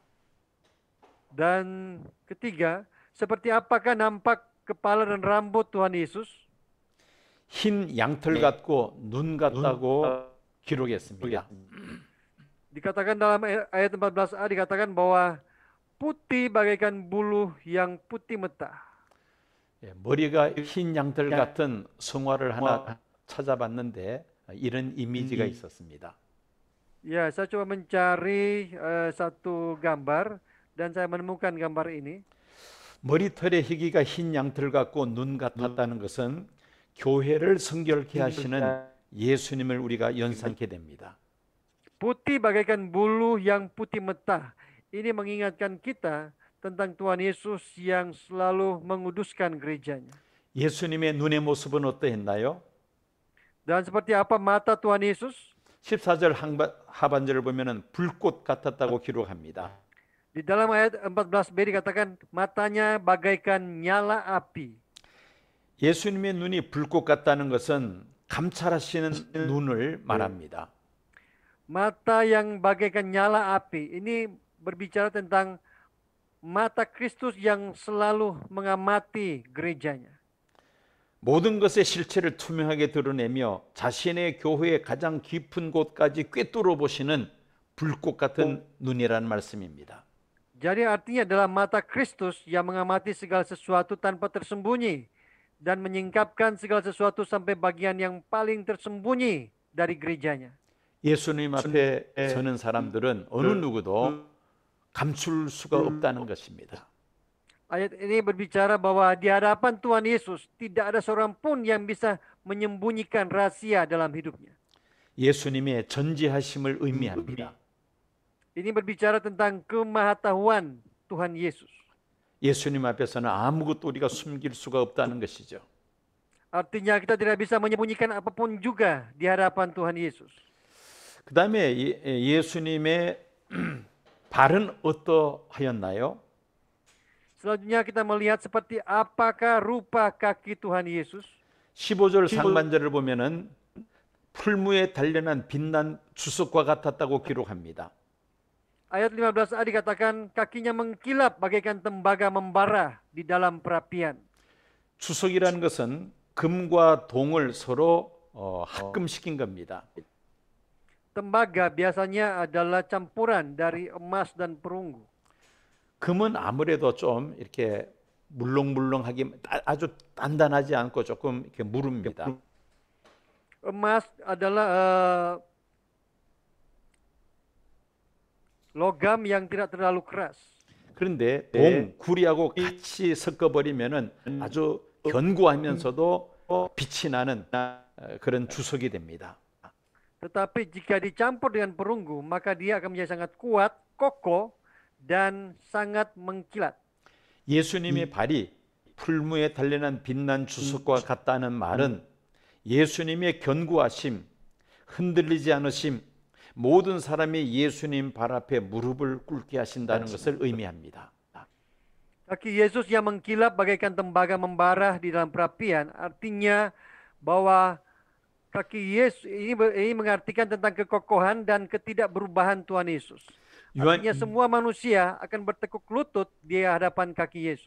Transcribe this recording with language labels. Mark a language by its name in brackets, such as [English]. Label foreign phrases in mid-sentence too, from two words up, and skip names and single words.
[Indonesian] Dan ketiga, seperti apakah nampak kepala dan rambut Tuhan Yesus? [Korean] 흰 양털 같고 눈 같다고 기록했습니다. [Indonesian] Dikatakan dalam ayat 14a dikatakan bahwa putih bagaikan bulu yang putih meta. [Korean] 머리가 흰 양털 같은 성화를 하나 찾아봤는데 이런 이미지가 있었습니다. [Indonesian] Ya, saya coba mencari satu gambar dan saya menemukan gambar ini. [Korean] 머리털의 희기가 흰 양털 같고 눈 같았다는 것은 교회를 성결케 하시는 예수님을 우리가 연상케 됩니다. [Indonesian] Putih bagaikan bulu yang putih meta. Ini mengingatkan kita tentang Tuhan Yesus yang selalu menguduskan gerejanya. [Korean] 예수님의 눈의 모습은 어떠했나요? [Indonesian] Dan seperti apa mata Tuhan Yesus? [Korean] 14절 하반절을 보면은 불꽃 같았다고 기록합니다. [Indonesian] Di dalam ayat 14b dikatakan matanya bagaikan nyala api. [Korean] 예수님의 눈이 불꽃 같다는 것은 감찰하시는 눈을 말합니다. [Indonesian] Mata yang bagaikan nyala api. Ini berbicara tentang mata Kristus yang selalu mengamati gerejanya. [Korean] 모든 것의 실체를 투명하게 드러내며 자신의 교회의 가장 깊은 곳까지 꿰뚫어 보시는 불꽃 같은 눈이라는 말씀입니다. [Indonesian] Jadi artinya adalah mata Kristus yang mengamati segala sesuatu tanpa tersembunyi dan menyingkapkan segala sesuatu sampai bagian yang paling tersembunyi dari gerejanya. [Korean] 예수님 앞에 서는 사람들은 어느 누구도 감출 수가 없다는 것입니다. [Indonesian] Ayat ini berbicara bahwa di hadapan Tuhan Yesus tidak ada seorang pun yang bisa menyembunyikan rahasia dalam hidupnya. [Korean] 예수님의 전지하심을 의미합니다. [Indonesian] Ini berbicara tentang kemahatauan Tuhan Yesus. [Korean] 예수님 앞에서는 아무것도 우리가 숨길 수가 없다는 것이죠. [Indonesian] Artinya kita tidak bisa menyembunyikan apapun juga di hadapan Tuhan Yesus. [Korean] 그 다음에 예수님의 발은 어떠하였나요? [Indonesian] Selanjutnya kita melihat seperti apakah rupa kaki Tuhan Yesus. [Korean] 15절 상반절을 보면은 풀무에 단련한 빛난 주석과 같았다고 기록합니다. [Indonesian] Ayat 15a dikatakan kakinya mengkilap bagaikan tembaga membara di dalam perapian. [Korean] 주석이라는 것은 금과 동을 서로 합금시킨 겁니다. [Indonesian] Tembaga biasanya adalah campuran dari emas dan perunggu. [Korean] 금은 아무래도 좀 이렇게 물렁물렁하게 아주 단단하지 않고 조금 이렇게 무릅니다. [Indonesian] Emas adalah logam yang tidak terlalu keras. [Korean] 그런데 동, 구리하고 같이 섞어버리면은 아주 견고하면서도 빛이 나는 그런 주석이 됩니다. [Indonesian] Tetapi jika dicampur dengan perunggu, maka dia akan menjadi sangat kuat, kokoh, dan sangat mengkilat. [Korean] 예수님의 발이 풀무에 단련한 빛난 주석과 같다는 말은 예수님의 견고하심, 흔들리지 않으심, 모든 사람이 예수님 발 앞에 무릎을 꿇게 하신다는 것을 의미합니다. [Indonesian] Kaki Yesus yang mengkilap bagaikan tembaga membara di dalam perapian, artinya bahwa kaki Yesus ini mengartikan tentang kekokohan dan ketidakberubahan Tuhan Yesus. Artinya semua manusia akan bertekuk lutut di hadapan kaki Yesus.